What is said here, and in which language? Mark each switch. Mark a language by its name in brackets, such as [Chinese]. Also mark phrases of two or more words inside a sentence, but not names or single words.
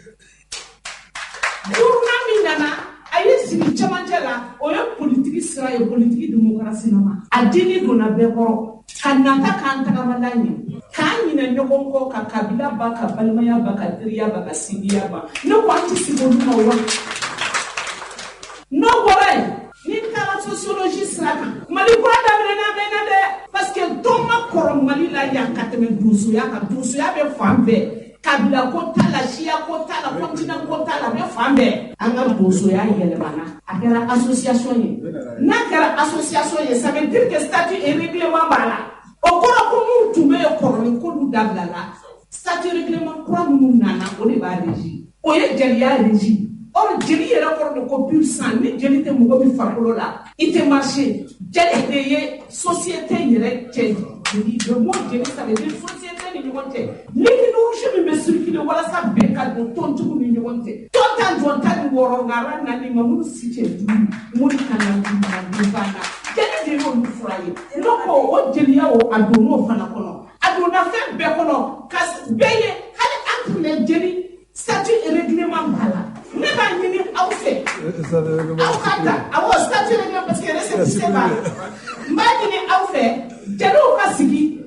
[Bambara] Gouvernement min nana a ye sigi cɛmancɛ la o ye politiki sira ye politiki démocratie nama a diini donna bɛɛ kɔrɔ ka nata k'an tagamala ɲɛ k'an ɲinɛ ɲɔgɔn kɔ ka kabila ba ka balimaya ba ka teriya ba ka sindiya ba ne ko an tɛ sigi olu ma wa n'o bɔra yen ni taara sociologie sira kan Mali kura daminɛna bɛɛ na dɛ [French] parce que [Bambara] dɔ ma kɔrɔ Mali la yan ka tɛmɛ donsoya kan donsoya bɛ fan bɛɛ kabila ko t'a la siya ko t'a la continent ko t'a la bɛ fan bɛɛ an ka donsoya yɛlɛmana a kɛra association ye n'a kɛra association ye [French] ça veut dire que statut et règlement [Bambara] b'a la o kɔrɔ ko mun tun bɛ yen kɔrɔlen k'olu dabilala [French] statut règlement [Bambara] kura minnu nana o de b'a régi o ye jeliya régi or jeli yɛrɛ kɔrɔ de ko [French] pur sang [Bambara] ni jeli tɛ mɔgɔ min farikolo la i tɛ marché jeli de ye société yɛrɛ cɛ jeli [French] le mot [Bambara] jeli [French] ça veut dire société [Bambara] ni ɲɔgɔn cɛ l'énergie min bɛ circuler walasa bɛn ka don tɔntigiw ni ɲɔgɔn cɛ tɔn ta jɔn ta ni wɔɔrɔ ŋara nani ma minnu si cɛ duuru mori ka na banna jeli de y'olu fura ye ne ko o jeliya o a donn'o fana kɔnɔ a donna fɛn bɛɛ kɔnɔ ka bɛɛ ye hali an tun bɛ jeli [French] statut et règlement [Bambara] b'a la ne b'a ɲini aw fɛ aw ka ta awɔ [French] statut règlement parce que récépissé [Bambara] b'a la n b'a ɲini aw fɛ jeliw ka sigi u